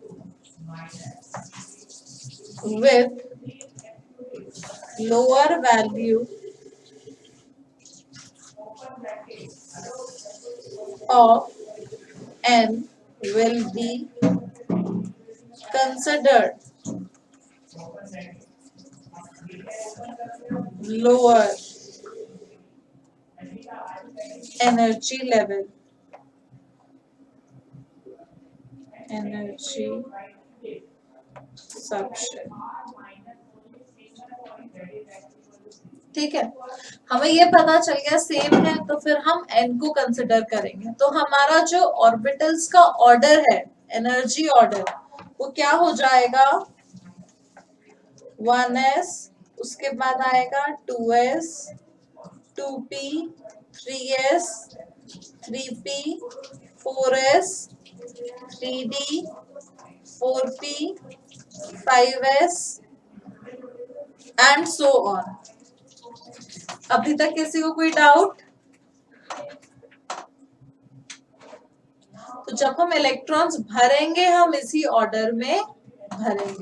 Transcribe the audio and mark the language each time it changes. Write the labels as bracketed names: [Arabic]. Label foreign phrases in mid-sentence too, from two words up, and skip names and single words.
[English] with lower value of n will be considered lower energy level. Energy subshell. [Hindi] ठीक है, हमें ये पता चल गया सेम है तो फिर हम n को कंसिडर करेंगे. तो हमारा जो ऑर्बिटल्स का ऑर्डर है, [English] energy order, [Hindi] वो क्या हो जाएगा 1s, उसके बाद आएगा 2s, 2p, 3s, 3p, 4s, 3d, 4p, 5s [English] and so on. [Hindi] अभी तक किसी को कोई डाउट? तो जब हम इलेक्ट्रॉन्स भरेंगे हम इसी ऑर्डर में भरेंगे.